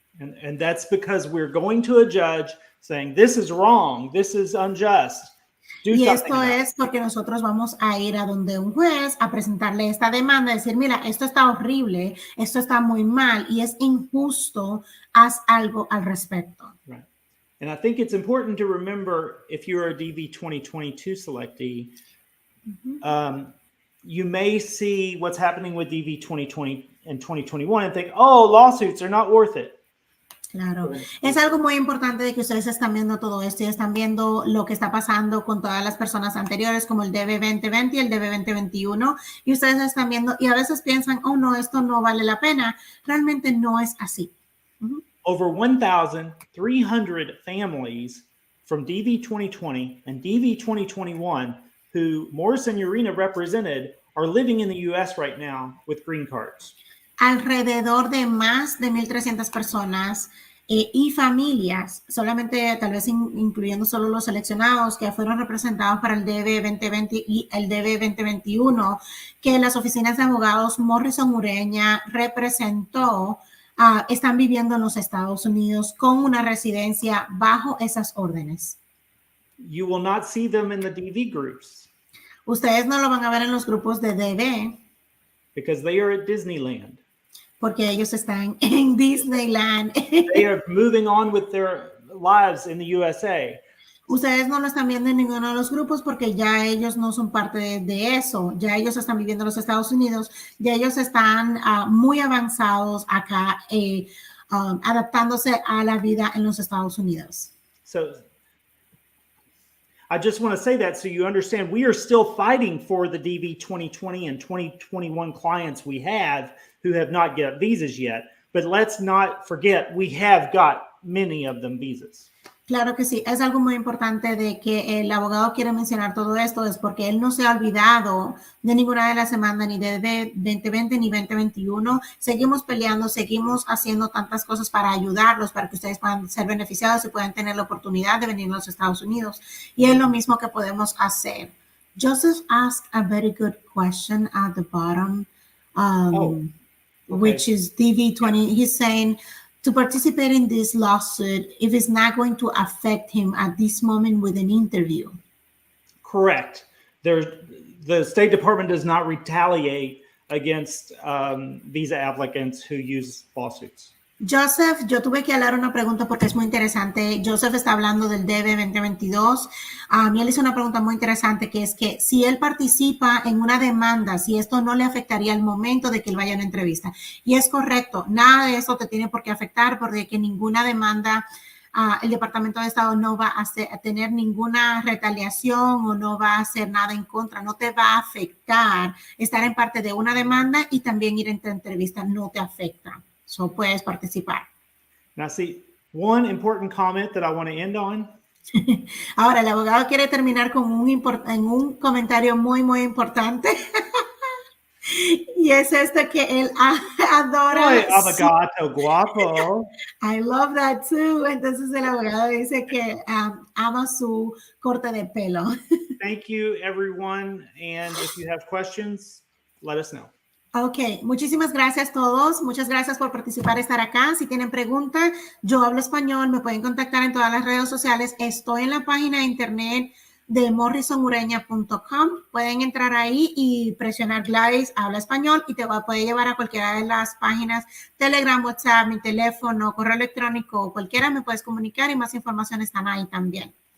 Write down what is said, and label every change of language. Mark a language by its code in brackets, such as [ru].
[en] And that's because we're going to a judge saying, this is wrong, this is unjust. [es] Y esto es porque nosotros vamos a ir a donde un juez a presentarle esta demanda, decir, mira, esto está horrible, esto está muy mal y es injusto, haz algo al respecto. [en] Right. And I think it's important to remember if you're a DV 2022 selectee, you may see what's happening with DV 2020 and 2021 and think, oh, lawsuits are not worth it. [es] Claro, es algo muy importante de que ustedes están viendo todo esto y están viendo lo que está pasando con todas las personas anteriores como el DB 2020 y el DB 2021 y ustedes están viendo y a veces piensan, oh no, esto no vale la pena. Realmente no es así. [en] Over 1,300 families from DV 2020 and DV 2021 who Morrison Urena represented are living in the U.S. right now with green cards. [es] Alrededor de más de 1,300 personas y familias, solamente tal vez incluyendo solo los seleccionados que fueron representados para el DB 2020 y el DB 2021, que las oficinas de abogados Morrison Urena representó, están viviendo en los Estados Unidos con una residencia bajo esas órdenes. [en] You will not see them in the DV groups. [es] Ustedes no lo van a ver en los grupos de DB. [en] Because they are at Disneyland. [es] Porque ellos están en Disneyland. [en] They are moving on with their lives in the USA. [es] Ustedes no lo están viendo en ninguno de los grupos porque ya ellos no son parte de eso. Ya ellos están viviendo en los Estados Unidos. Ya ellos están muy avanzados acá, adaptándose a la vida en los Estados Unidos. [en] So I just want to say that so you understand we are still fighting for the DV 2020 and 2021 clients we have who have not got visas yet. But let's not forget we have got many of them visas. [es] Claro que sí, es algo muy importante de que el abogado quiere mencionar todo esto, es porque él no se ha olvidado de ninguna de las demandas, ni de 2020 ni 2021. Seguimos peleando, seguimos haciendo tantas cosas para ayudarlos, para que ustedes puedan ser beneficiados y puedan tener la oportunidad de venir a los Estados Unidos. Y es lo mismo que podemos hacer. [en] Joseph asked a very good question at the bottom, which is DV20. He's saying, to participate in this lawsuit, if it's not going to affect him at this moment with an interview. Correct. The State Department does not retaliate against visa applicants who use lawsuits. [es] Joseph, yo tuve que hablar una pregunta porque es muy interesante. Joseph está hablando del DB 2022. Y él hizo una pregunta muy interesante que es que si él participa en una demanda, si esto no le afectaría al momento de que él vaya a una entrevista. Y es correcto, nada de esto te tiene por qué afectar porque que ninguna demanda, el Departamento de Estado no va a tener ninguna retaliación o no va a hacer nada en contra. No te va a afectar estar en parte de una demanda y también ir a esta entrevista no te afecta. So puedes participar. [en] Now, see, one important comment that I want to end on. [es] Ahora, el abogado quiere terminar con un comentario muy, muy importante. Y Y es este que él adora. Ay, abogado guapo. [en] I love that too. [es] Entonces el abogado dice que ama su corte de pelo. [en] Thank you, everyone. And if you have questions, let us know. [es] Ok, muchísimas gracias a todos. Muchas gracias por participar y estar acá. Si tienen preguntas, yo hablo español. Me pueden contactar en todas las redes sociales. Estoy en la página de internet de morrisonurena.com. Pueden entrar ahí y presionar Gladys Habla Español y te va a poder llevar a cualquiera de las páginas, Telegram, WhatsApp, mi teléfono, correo electrónico, cualquiera me puedes comunicar y más información están ahí también.